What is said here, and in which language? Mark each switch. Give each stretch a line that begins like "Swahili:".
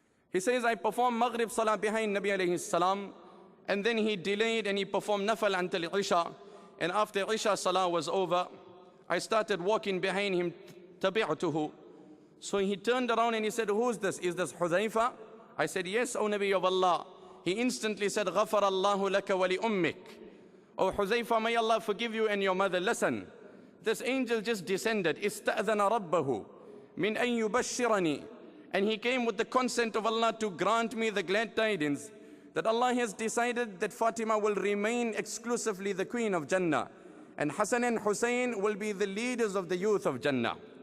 English: He says, I performed Maghrib Salah behind Nabi alayhi salam, and then he delayed and he performed Nafal until Isha. And after Isha Salah was over, I started walking behind him, tabi'tuhu. So he turned around and he said, "Who's this? Is this Hudhayfa?" I said, "Yes, O Nabi of Allah." He instantly said,
Arabic: "غَفَرَ اللَّهُ لَكَ وَلِأُمِّكَ."
English: "O Hudhayfa, may Allah forgive you and your mother. Listen, this angel just descended.
Arabic: إِسْتَأْذَنَ رَبَّهُ مِنْ أَنْ يُبَشِّرَنِي.
English: And he came with the consent of Allah to grant me the glad tidings that Allah has decided that Fatima will remain exclusively the queen of Jannah, and Hassan and Hussein will be the leaders of the youth of Jannah."